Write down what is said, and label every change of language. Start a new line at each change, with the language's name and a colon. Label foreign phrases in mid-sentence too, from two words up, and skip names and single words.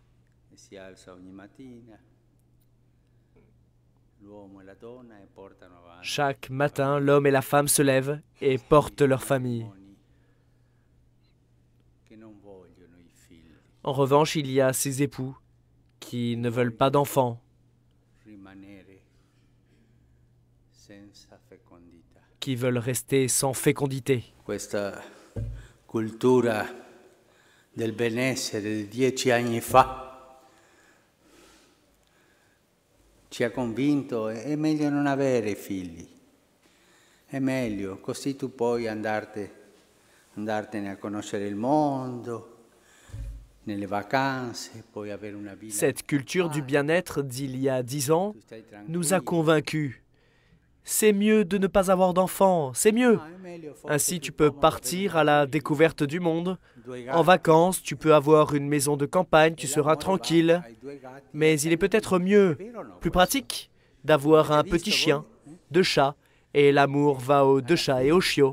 French: Chaque matin, l'homme et la femme se lèvent et portent leur famille. En revanche, il y a ces époux qui ne veulent pas d'enfants, qui veulent rester sans fécondité.
Italian: Questa cultura del benessere di 10 anni fa ci ha convinto è meglio non avere figli, è meglio, così tu puoi andartene a conoscere il mondo, nelle vacanze, puoi avere una vita.
French: Cette culture du bien-être d'il y a 10 ans nous a convaincus. C'est mieux de ne pas avoir d'enfants, c'est mieux. Ainsi, tu peux partir à la découverte du monde. En vacances, tu peux avoir une maison de campagne, tu seras tranquille. Mais il est peut-être mieux, plus pratique, d'avoir un petit chien, 2 chats, et l'amour va aux 2 chats et aux chiots.